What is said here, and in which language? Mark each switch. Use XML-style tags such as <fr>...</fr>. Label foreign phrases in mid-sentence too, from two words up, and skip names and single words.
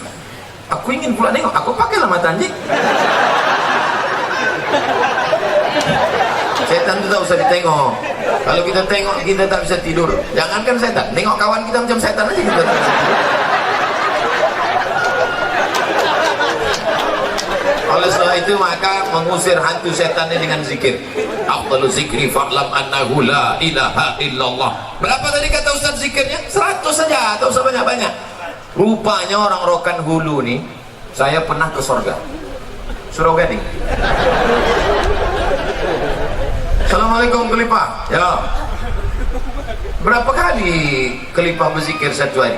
<ms>Aku ingin pula nengok, aku pakailah mata anjing. Setan itu tak usah ditengok. Kalau kita tengok, kita tak bisa tidur. Jangankan setan, nengok kawan kita macam setan aja kita tak bisa tidur. Oleh sebab itu maka mengusir hantu setan dengan zikir.</ms> <ar>أفضل الذكر فاعلم أنه لا إله إلا الله.</ar> <ms>Berapa tadi kata Ustaz zikirnya? 100 saja, tak usah banyak-banyak. Rupanya orang Rokan Hulu nih, saya pernah ke surga, Surau Gading. Assalamualaikum Kelipah. Ya. Berapa kali Kelipah berzikir satu hari?</ms>